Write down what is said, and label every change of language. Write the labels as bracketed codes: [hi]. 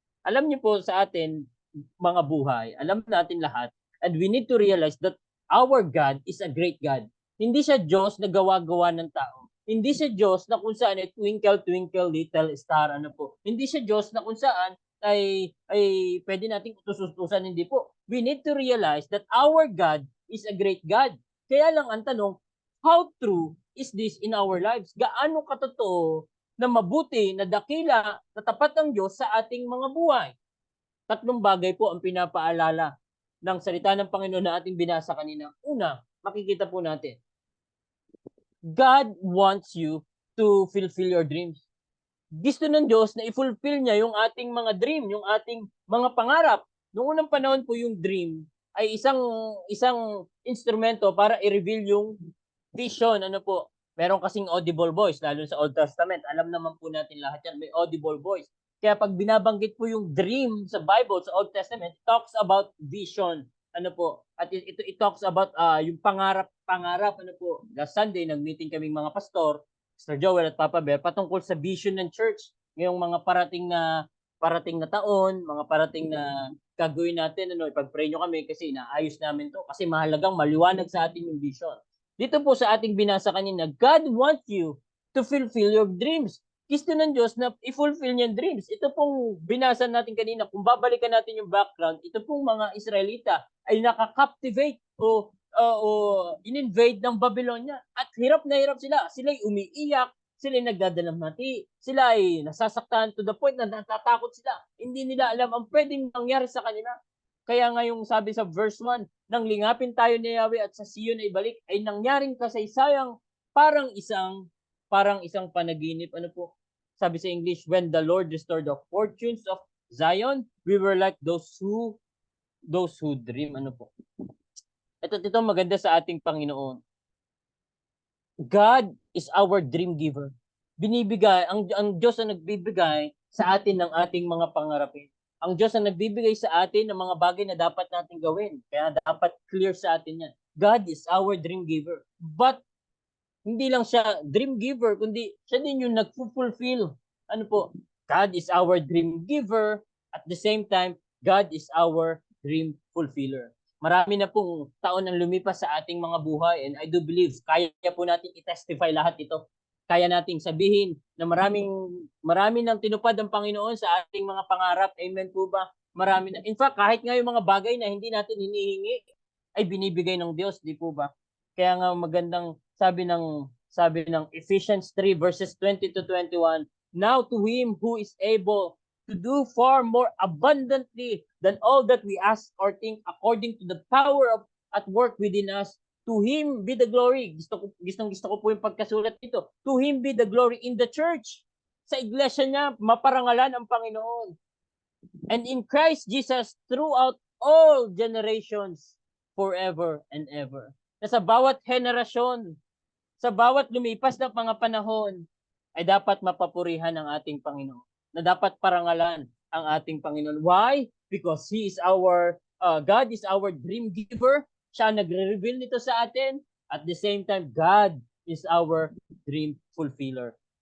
[tl] Alam niyo po sa atin, mga buhay, alam natin lahat, [en] and we need to realize that our God is a great God. [tl] Hindi siya Diyos na gawa-gawa ng tao. Hindi siya Diyos na kung saan ay [en] twinkle, twinkle, little star, [tl] Hindi siya Diyos na kung saan ay pwede nating utus-utusan, hindi po. [en] We need to realize that our God is a great God. [tl] Kaya lang ang tanong, [en] how true is this in our lives? [tl] Gaano katotoo na mabuti, na dakila, na tapat ang Diyos sa ating mga buhay? tatlong bagay po ang pinapaalala ng salita ng Panginoon na ating binasa kanina. Una, makikita po natin, [en] God wants you to fulfill your dreams. [tl] Gusto ng Diyos na i-fulfill niya yung ating mga dream, yung ating mga pangarap. Noong unang panahon po yung dream ay isang instrumento para i-reveal yung vision. Ano po? Meron kasing audible voice, lalo sa Old Testament. Alam naman po natin lahat yan, may audible voice. Kaya pag binabanggit po yung dream sa Bible, sa Old Testament, [en] it talks about vision. [tl] Ano po? At [en] it talks about [tl] yung pangarap. Ano po? Last Sunday, nag-meeting kaming mga pastor, Sir Joel at Papa Bear, patungkol sa vision ng church ngayong mga parating na taon, mga parating na gagawin natin. Ipag-pray nyo kami kasi inaayos namin to kasi mahalagang maliwanag sa atin yung vision. Dito po sa ating binasa kanina, [en] God wants you to fulfill your dreams. [tl] Gusto ng Diyos na i-fulfill niya yung dreams. Ito pong binasa natin kanina, kung babalikan natin yung background, ito pong mga Israelita ay nakaka-captivate o in-invade ng Babylonia. At hirap na hirap sila. Sila'y umiiyak, sila'y nagdadalamhati, sila ay nasasaktan to the point na natatakot sila. Hindi nila alam ang pwedeng mangyari sa kanila. Kaya nga yung sabi sa verse 1, nang lingapin tayo ni Yahweh at sa Sion ay balik, ay nangyaring kasaysayang parang isang panaginip. Ano po? Sabi sa English, [en] when the Lord restored the fortunes of Zion, we were like those who dream. [tl] Ano po? Ito maganda sa ating Panginoon. [en] God is our dream giver. [tl] Binibigay, ang Diyos ang nagbibigay sa atin ng ating mga pangarapin. Ang Diyos ang nagbibigay sa atin ng mga bagay na dapat natin gawin. Kaya dapat clear sa atin yan. [en] God is our dream giver. [tl] But hindi lang siya dream giver, kundi siya din yung nagfulfill. Ano po? [en] God is our dream giver. At the same time, God is our dream fulfiller. [tl] Marami na pong taon ang lumipas sa ating mga buhay, [en] and I do believe [tl] kaya po natin i-testify lahat ito. Kaya nating sabihin na marami nang tinupad ang Panginoon sa ating mga pangarap. Amen po ba? Marami na. In fact, kahit nga yung mga bagay na hindi natin hinihingi ay binibigay ng Diyos, di po ba? Kaya nga magandang sabi ng [en] Ephesians 3 verses 20 to 21, now to him who is able to do far more abundantly than all that we ask or think, according to the power of at work within us, to him be the glory. [tl] Gusto ko po yung pagkasulat nito. [en] To him be the glory in the church. [tl] Sa iglesia niya, maparangalan ang Panginoon. [en] And in Christ Jesus throughout all generations, forever and ever. [tl] Na sa bawat henerasyon, sa bawat lumipas na mga panahon, ay dapat mapapurihan ang ating Panginoon. Na dapat parangalan ang ating Panginoon. Why? [en] Because He is God is our dream giver. [tl] Siya nagre-reveal nito sa atin. [en] At the same time, God is our dream fulfiller.